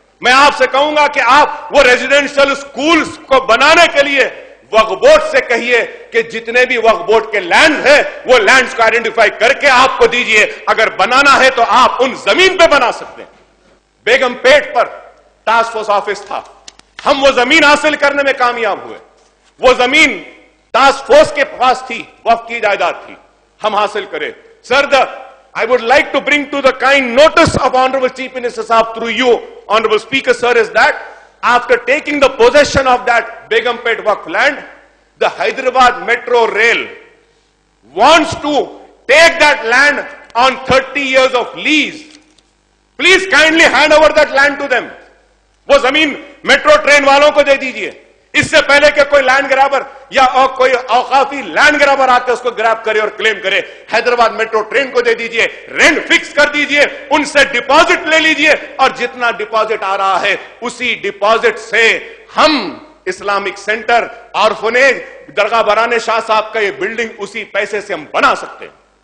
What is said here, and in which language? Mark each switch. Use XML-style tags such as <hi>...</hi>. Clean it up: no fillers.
<ur>میں آپ سے کہوں گا کہ آپ وہ ریزیڈنشل سکولز کو بنانے کے لیے وقف بورڈ سے کہیے کہ جتنے بھی وقف بورڈ کے لینڈ ہیں وہ لینڈز کو آئیڈینٹیفائی کر کے آپ کو دیجئے. اگر بنانا ہے تو آپ ان زمین پہ بنا سکتے ہیں. بیگم پیٹ پر ٹاسک فورس آفس تھا, ہم وہ زمین حاصل کرنے میں کامیاب ہوئے. وہ زمین ٹاسک فورس کے پاس تھی, وقف کی جائیداد تھی, ہم حاصل کرے.</ur> <en>Sir, I would like to bring to the kind notice of Honorable Chief Minister Sahab through you, Honorable Speaker Sir, is that after taking the possession of that Begumpet Waqf land, the Hyderabad Metro Rail wants to take that land on 30 years of lease. Please kindly hand over that land to them.</en> <ur>وہ زمین metro train والوں کو دے دیجئے. اس سے پہلے کہ کوئی land گرابر یا کوئی اوقافی لینڈ گرابر آ کے اس کو گراب کرے اور کلیم کرے, حیدرآباد میٹرو ٹرین کو دے دیجئے, رینٹ فکس کر دیجئے, ان سے ڈپازٹ لے لیجئے اور جتنا ڈپازٹ آ رہا ہے اسی ڈپازٹ سے ہم اسلامک سینٹر, آرفنیج, درگاہ برہنہ شاہ صاحب کا یہ بلڈنگ اسی پیسے سے ہم بنا سکتے ہیں.</ur>